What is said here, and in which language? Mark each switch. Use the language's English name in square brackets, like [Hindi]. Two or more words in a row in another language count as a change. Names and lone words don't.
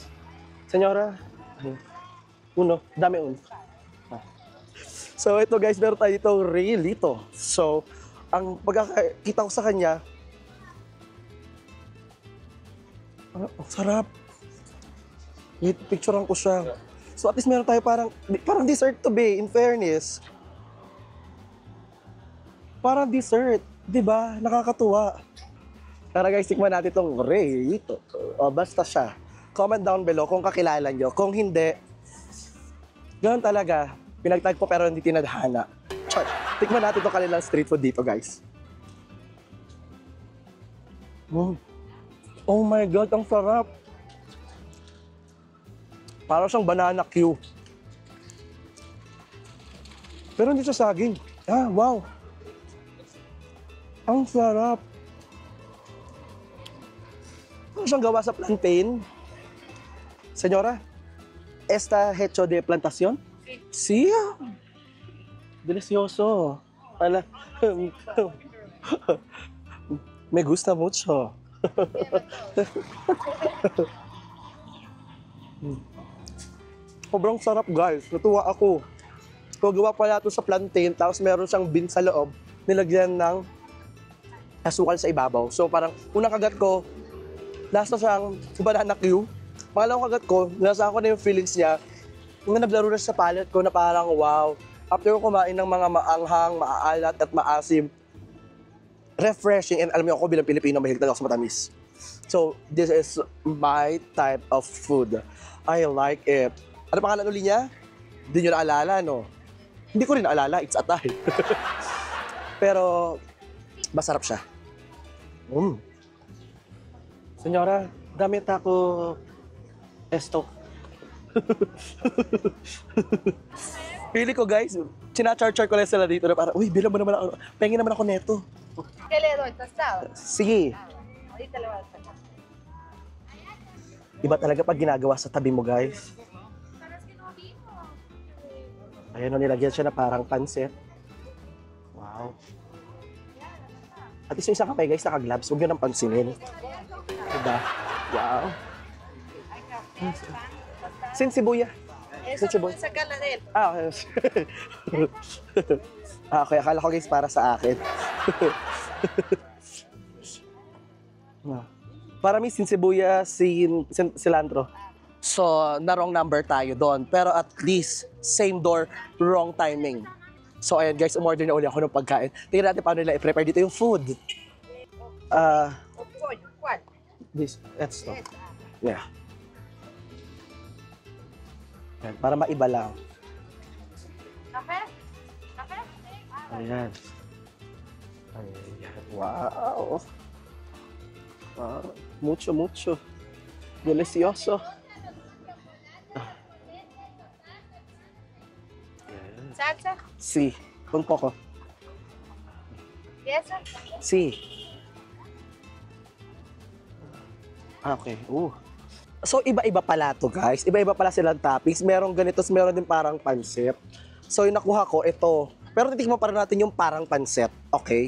[Spanish] Senyora, uno, dami uno. [Filipino] So ito guys, meron tayo dito Realito. So, ang pagkakita ko sa kanya, ang sarap. Picturean ko siya. So [English] at least [Filipino] meron tayo parang [English] dessert to be, in fairness. [Filipino] Parang dessert, di ba? Nakakatuwa. Tara guys, tikman natin itong Realito. O, basta siya. [English] Comment down below [Filipino] kung kakilala nyo. Kung hindi, ganoon talaga. Pinagtagpo pero hindi tinadhana. Char. Tikman natin itong kanilang street food dito, guys. [English] Oh my God, [Filipino] ang sarap. Parang siyang banana Q. Pero hindi siya saging. Ah, wow. Ang sarap. Ano siyang gawa sa plantain? [Spanish] Señora, ¿está hecho de plantación? Sí. Delicioso. Ala. Me gusta mucho. [Filipino] Sobrang sarap, guys. Natuwa ako. So, gawa pala ito sa plantain, tapos meron siyang bean sa loob, nilagyan ng asukal sa ibabaw. So, parang unang kagat ko, lasa siyang banana Q. Pangalawang kagat ko, nasa ako na yung feelings niya. Nung naglaro na sa palate ko na parang wow. After ko kumain ng mga maanghang, maaalat at maasim, [English] refreshing, and [Filipino] alam niyo ako bilang Pilipino, mahilig talaga ako sa matamis. [English] So, this is my type of food. I like it. [Filipino] Ano pangalan uli niya? Hindi nyo naalala, no? Hindi ko rin naalala, [English] it's atay. [Filipino] Pero, masarap siya. Senyora, damit ako esto. Pili ko, guys, sinachar-char ko lang sila dito na parang, uy, bilang mo naman ako, pengin naman ako neto. [Spanish] ¿Qué le doy? ¿Tostado? [Filipino] Sige. [Spanish] Ahorita le voy a sacar. [Filipino] Iba talaga pag ginagawa sa tabi mo, guys. Ayan o, nilagyan siya na parang pansit. Wow. At least yung isang kamay, guys, naka-gloves. Huwag nyo nang pansinin. Diba? [Spanish] Wow. Sin sibuya. Eso Sin no sibuya. voy a sacarla de él. [English] Ah, okay. [Filipino] Okay, akala ko, guys, para sa akin. [Spanish] Para may sin sibuya, sin cilantro. [Filipino] So, na wrong number tayo doon. [English] Pero at least, same door, wrong timing. [Filipino] So, ayan guys, umorder na uli ako ng pagkain. Tingnan natin paano nila i-prepare dito yung food. [Spanish] O pollo, ¿cuál? [English] That's no. Yeah. [Filipino] Ayan, para maiba lang. [Spanish] ¿Café? ¿Café? [Filipino] Ayan. Ayan. [Spanish] Wow. Wow. Mucho, mucho. Delicioso. ¿Salsa? Sí, un poco. Si. Okay. [Filipino] So, iba-iba pala to, guys. Iba-iba pala silang toppings. Merong ganito, meron din parang pansit. So, yung nakuha ko, ito. Pero titikman pa rin natin yung parang pansit. Okay?